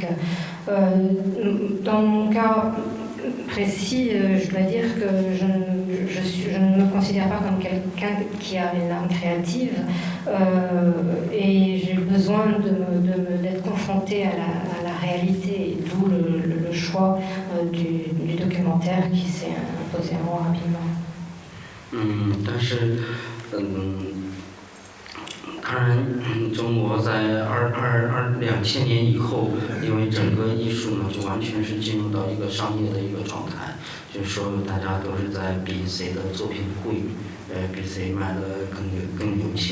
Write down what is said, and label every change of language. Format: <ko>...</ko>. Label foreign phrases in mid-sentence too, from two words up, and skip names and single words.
<fr>Dans mon cas précis, je dois dire que je ne me considère pas comme quelqu'un qui a une âme créative et j'ai besoin d'être confrontée à la réalité, d'où le choix du documentaire qui s'est imposé à moi rapidement.</fr> <zh>当然，中国在2000年以后，因为整个艺术呢，就完全是进入到一个商业的一个状态，就是说大家都是在比谁的作品贵，比谁卖的更有钱。</zh>